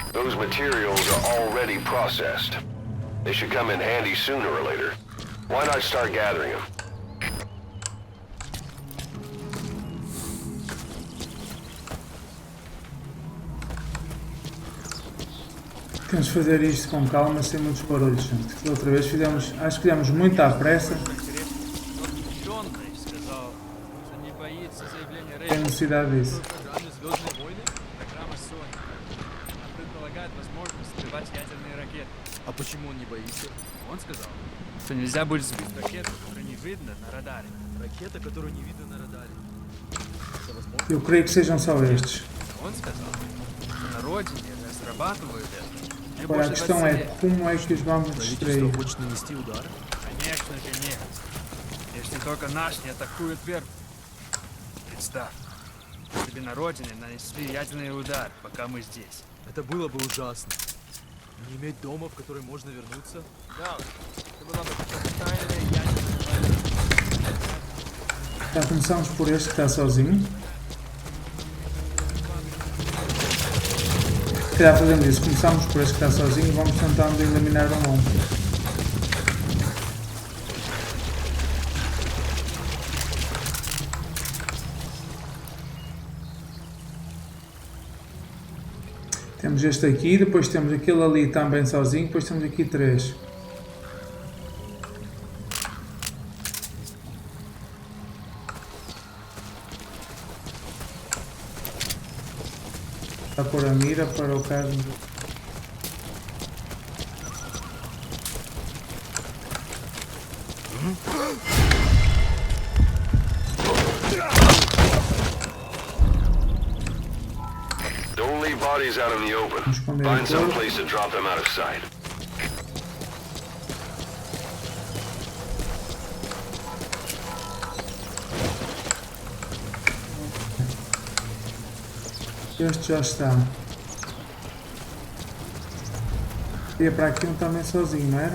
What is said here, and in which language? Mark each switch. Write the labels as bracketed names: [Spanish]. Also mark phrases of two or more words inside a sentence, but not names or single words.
[English] those materials are already processed. They should come in handy sooner or later. Why not start gathering them? [Portuguese] Temos de fazer isto com calma, sem muitos barulhos, gente. Da outra vez fizemos, acho que fizemos muito à pressa. Tem necessidade disso. [Russian] А почему он не боится? Он сказал, что нельзя будет сбить ракету, которую не видно на радаре. Ракета, которую не видно на радаре. Это возможно? [Portuguese] Eu creio que sejam só estes. [Russian] Он сказал, что на родине разрабатывают это. Мне [Portuguese] Agora a [Russian] больше [Portuguese] questão é como é que os vamos [Russian] Правительство [Portuguese] distrair. [Russian] хочет нанести удар? Конечно же нет. Если только наш не атакует первым. Представь, тебе на родине нанесли ядерный удар, пока мы здесь. Это было бы ужасно. Не иметь дома, в который можно вернуться? Да, это была бы тотальная ядерная война. [Portuguese] Já começamos por este que está sozinho. Se calhar fazemos isso, começamos por este que está sozinho e vamos tentando eliminar um a um. Temos este aqui, depois temos aquele ali também sozinho, depois temos aqui 3. Está a pôr a mira para o caso do... [English] Don't leave bodies out in the open. [Portuguese] Esconder [English] Find [Portuguese] a [English] some [Portuguese] cor. [English] place to drop them out of sight. [Portuguese] Este já está. Ia para aqui um também sozinho, não era?